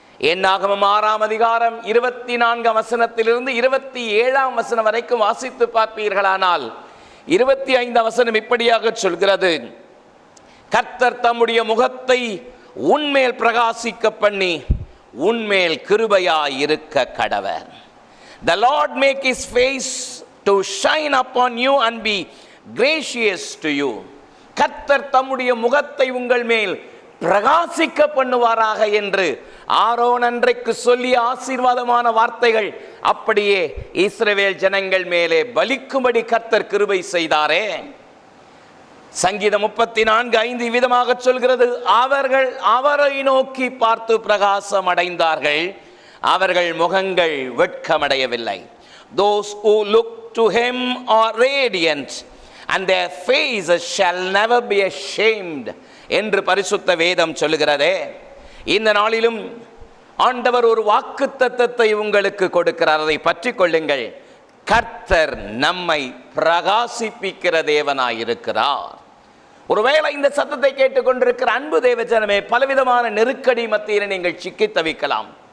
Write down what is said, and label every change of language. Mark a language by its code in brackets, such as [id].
[ta] என்னாகமம் 6ஆம் அதிகாரம் 24ஆம் வசனத்திலிருந்து 27ஆம் வசனம் வரைக்கும் வாசித்து பார்ப்பீர்களானால் 25ஆம் வசனம் இப்படியாக சொல்கிறது: கர்த்தர் தம்முடைய முகத்தை உன்மேல் பிரகாசிக்க பண்ணி உன்மேல் கிருபையாய் இருக்க கடவர். [en] The Lord make his face to shine upon you and be gracious to you. [ta] கர்த்தர் தம்முடைய முகத்தை உங்கள் மேல் பிரகாசிக்க பண்ணுவாராக என்று ஆரோன் அன்றைக்கு சொல்லிய ஆசீர்வாதமான வார்த்தைகள் அப்படியே இஸ்ரவேல் ஜனங்கள் மேலே பலிக்கும்படி கர்த்தர் கிருபை செய்தாரே. சங்கீதம் 34:5 விதமாக சொல்கிறது: அவர்கள் அவரை நோக்கி பார்த்து பிரகாசம் அடைந்தார்கள், அவர்கள் முகங்கள் வெட்கமடையவில்லை. [en] Those who look to him are radiant and their faces shall never be ashamed [ta] என்று பரிசுத்த வேதம் சொல்லுகிறதே. இந்த நாளிலும் ஆண்டவர் ஒரு வாக்குத்தத்தத்தை உங்களுக்கு கொடுக்கிறார், அதை பற்றி கொள்ளுங்கள். கர்த்தர் நம்மை பிரகாசிப்பிக்கிற தேவனாயிருக்கிறார். ஒருவேளை இந்த சத்தத்தை கேட்டுக்கொண்டிருக்கிற அன்பு தேவஜனமே, பலவிதமான நெருக்கடி மத்தியில் நீங்கள் சிக்கி தவிக்கலாம்.